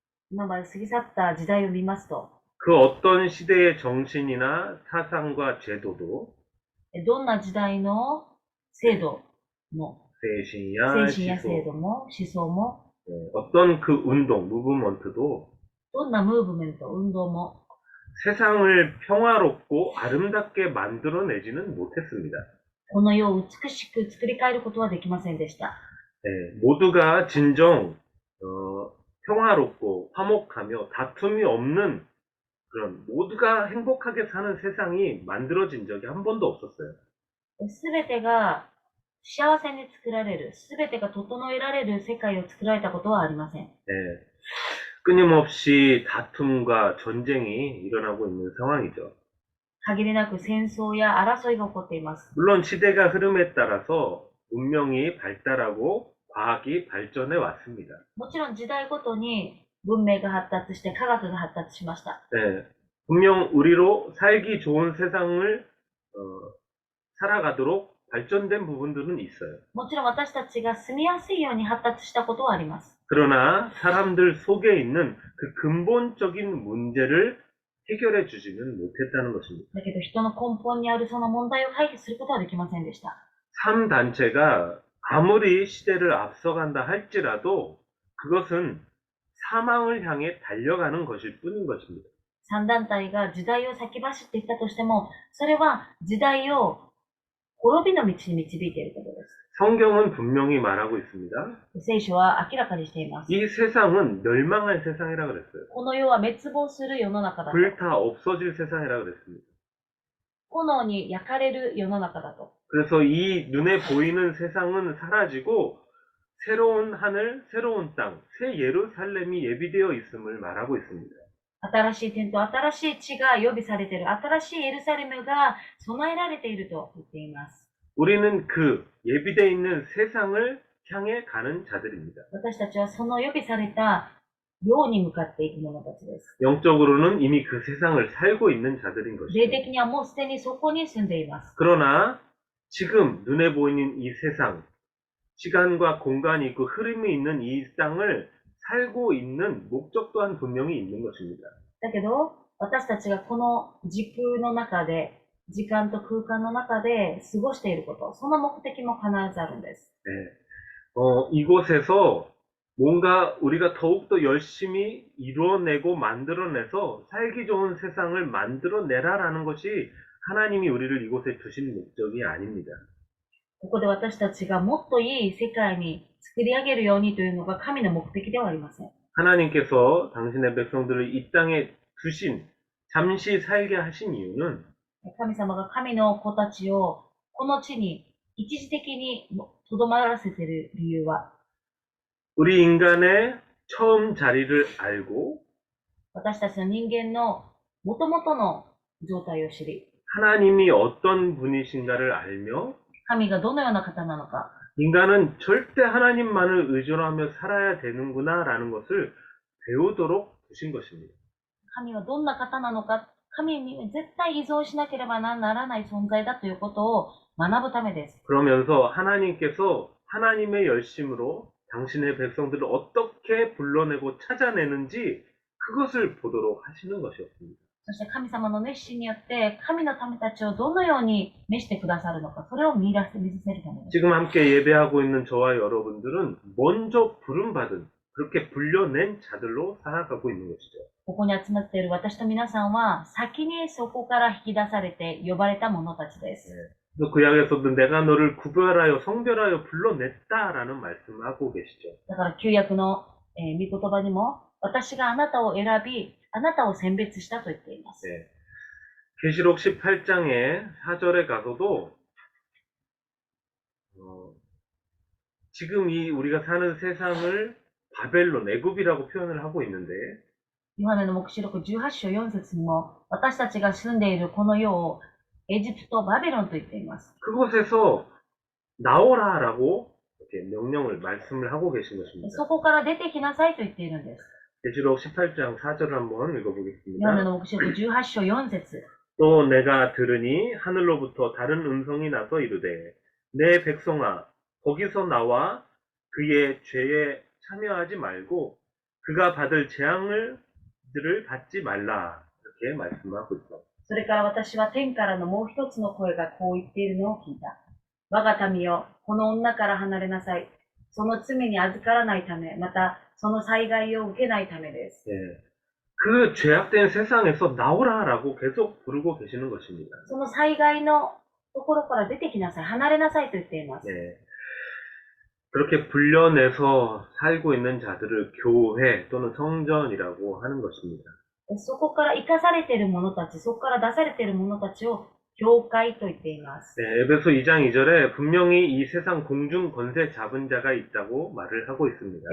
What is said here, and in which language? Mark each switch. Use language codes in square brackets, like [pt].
[ja] 今まで過ぎ去った時代を見ますと、 [ko] 그 어떤 시대의 정신이나 사상과 제도도 [ja] どんな時代の制度も、精神や制度も、思想も、 [ko] 어떤 그 운동, 무브먼트도 [ja] どんなムーブメント、運動も、 [ko] 세상을 평화롭고 아름답게 만들어내지는 못했습니다. [ja] この世を美しく作り変えることはできませんでした。 [ko] 모두가 진정 평화롭고 화목하며 다툼이 없는 그런 모두가 행복하게 사는 세상이 만들어진 적이 한 번도 없었어요. [ja] すべてが幸せに作られる、すべてが整えられる世界を作られたことはありません。 [ko] 끊임없이 다툼과 전쟁이 일어나고 있는 상황이죠. [ja] 限りなく戦争や争いが起こっています。 [ko] 물론 시대가 흐름에 따라서 문명이 발달하고 과학이 발전해 왔습니다. [ja] もちろん時代ごとに文明が発達して科学が発達しました。 [ko] 네, 분명 우리로 살기 좋은 세상을 살아가도록 발전된 부분들은 있어요. [ja] もちろん私たちが住みやすいように発達したことはあります。 [ko] 그러나 사람들 속에 있는 그 근본적인 문제를 해결해 주지는 못했다는 것입니다. [ja] だけど人の根本にあるその問題を解決することはできませんでした。 [ko] 3단체가 아무리 시대를 앞서간다 할지라도 그것은 사망을 향해 달려가는 것일 뿐인 것입니다. [ja] 3団体が時代を先走っていったとしても、それは時代を滅びの道に導いていることです。 [ko] 성경은 분명히 말하고 있습니다. [ja] 聖書は明らかにしています。 [ko] 이 세상은 멸망할 세상이라 그랬어요. [ja] この世は滅亡する世の中だと。 [ko] 불타 없어질 세상이라 그랬습니다. [ja] 炎に焼かれる世の中だと。 [ko] 그래서 이 눈에 보이는 세상은 사라지고 새로운 하늘, 새로운 땅, 새 예루살렘이 예비되어 있음을 말하고 있습니다. [ja] 新しい天と新しい地が予備されている、新しいエルサレムが備えられていると言っています。 [ko] 우리는 그 예비되어 있는 세상을 향해 가는 자들입니다. [ja] 私たちはその予備された世に向かっていく者たちです。 [ko] 영적으로는 이미 그 세상을 살고 있는 자들인 [ja] 霊 [ko] 것이죠. [ja] 的にはもうすでにそこに住んでいます。 [ko] 그러나 지금 눈에 보이는 이 세상, 시간과 공간이 있고 흐름이 있는 이 땅을 살고 있는 목적 또한 분명히 있는 것입니다. [ja] だけど、私たちがこの時空の中で、時間と空間の中で過ごしていること、その目的も必ずあるんです。 [ko] 네. 이곳에서 뭔가 우리가 더욱더 열심히 이뤄내고 만들어내서 살기 좋은 세상을 만들어내라라는 것이 하나님이 우리를 이곳에 두신 목적이 아닙니다. [ja] ここで私たちがもっといい世界に作り上げるようにというのが神の目的ではありません。 [ko] 하나님께서 당신의 백성들을 이 땅에 두신, 잠시 살게 하신 이유는 [ja] 神様が神の子たちをこの地に一時的にとどまらせている理由は、 [ko] 우리 인간의 처음 자리를 알고 [ja] 私たちの人間の元々の状態を知り、 [ko] 하나님이 어떤 분이신가를 알며 [ja] 神がどのような方なのか、 [ko] 인간은 절대 하나님만을 의존하며 살아야 되는구나라는 것을 배우도록 두신 것입니다. [ja] 神はどんな方なのか、神に絶対依存しなければならない存在だということを学ぶためです。 [ko] 그러면서 하나님께서 하나님의 열심으로 당신의 백성들을 어떻게 불러내고 찾아내는지 그것을 보도록 하시는 것이었습니다. [ja] そして神様の熱心によって神の民たちをどのように召してくださるのか、それを見させるためです。 [ko] 지금 함께 예배하고 있는 저와 여러분들은 먼저 부름받은, 그렇게 불려낸 자들로 살아가고 있는 것이죠. [ja] ここに集まっている私と皆さんは先にそこから引き出されて呼ばれた者たちです。 [ko] 또 구약에서도 내가 너를 구별하여 성별하여 불러냈다라는 말씀을 하고 계시죠. [ja] だから旧約の、御言葉にも私があなたを選び、あなたを選別したと言っています。 [ko] 네. 계시록 18장의 4절에 가서도 지금 이 우리가 사는 세상을 바벨론, 애굽이라고 표현을 하고 있는데 [ja] ヨハネの黙示録18章4節にも私たちが住んでいるこの世をエジプト、バビロンと言っています。 [ko] 그곳에서 나오라라고 이렇게 명령을 말씀을 하고 계신 것입니다. [ja] そこから出てきなさいと言っているんです。 [ko] 계시록 18장 4절을 한번 [ja] ヨハネ [ko] 읽어보겠습니다. [ja] の黙示録18章4節 [ko] 또 내가 들으니 하늘로부터 다른 음성이 나서 이르되 내 백성아 거기서 나와 그의 죄에 참여하지 말고 그가 받을 재앙을 받지 말라 이렇게 말씀하고 있어. [ja] それから私は天からのもう一つの声がこう言っているのを聞いた。我が民よ、この女から離れなさい。その罪に預からないため、またその災害を受けないためです。 [ko] 예. 그 죄악된 세상에서 나오라라고 계속 부르고 계시는 것입니다. [ja] その災害のところから出てきなさい。離れなさいと言っています。 [ko] 예. 그렇게 불려내서 살고 있는 자들을 교회 또는 성전이라고 하는 것입니다. [ja] そこから生かされている者たち、そこから出されている者たちを教会と言っています。 [ko] 네, 에베소 2장 2절에 분명히 이 세상 공중 권세 잡은 자가 있다고 말을 하고 있습니다.